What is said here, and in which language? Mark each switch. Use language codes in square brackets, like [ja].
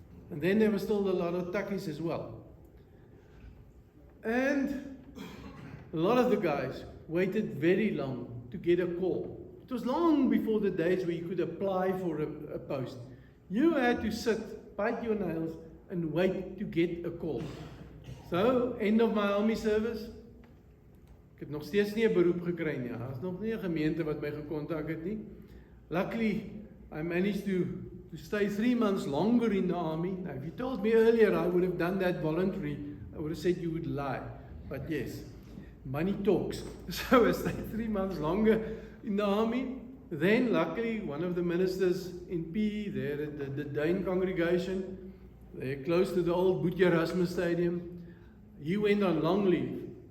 [en] And then there was still a lot of takkies as well. And a lot of the guys waited very long to get a call. It was long before the days where you could apply for a post. You had to sit bite your nails, and wait to get a call. So, end of my army service. [af] Ek het nog steeds nie 'n beroep gekry nie. Daar's nog nie 'n gemeente wat my gekontak het nie. [en] Luckily, I managed to stay 3 months longer in the army. Now, if you told me earlier I would have done that voluntary, I would have said you would lie. But yes, money talks. So I stayed 3 months longer in the army. Then, luckily, one of the ministers in PE there at the Dane congregation, they're close to the old Boet Erasmus Stadium, he went on long leave.